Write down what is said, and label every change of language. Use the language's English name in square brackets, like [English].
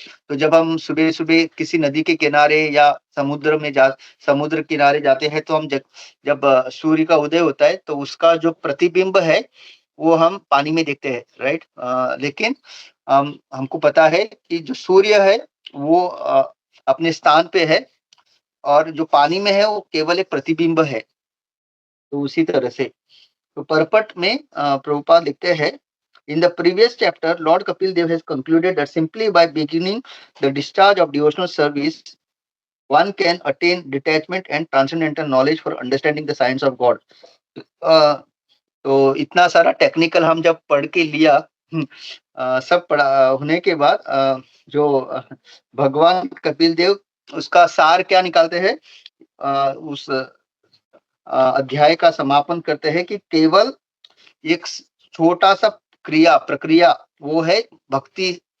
[Hindi] तो जब हम सुबह सुबह किसी नदी के किनारे या समुद्र किनारे जाते हैं, तो हम जब सूर्य का उदय होता है तो उसका जो प्रतिबिंब है वो हम पानी में देखते हैं, राइट। लेकिन हमको पता है कि जो सूर्य है वो अपने स्थान पे है, और जो पानी में है वो केवल एक प्रतिबिंब है। तो उसी तरह से तो परपट में प्रभुपाद लिखते हैं, [English] in the previous chapter Lord Kapil Dev has concluded that simply by beginning the discharge of devotional service one can attain detachment and transcendental knowledge for understanding the science of God। [Hindi] तो इतना सारा technical हम जब पढ़ के लिया, सब पढ़ा होने के बाद जो भगवान कपिल देव उसका सार क्या निकालते हैं, उस अध्याय का समापन करते हैं कि केवल एक छोटा सा प्रक्रिया वो है भक्ति।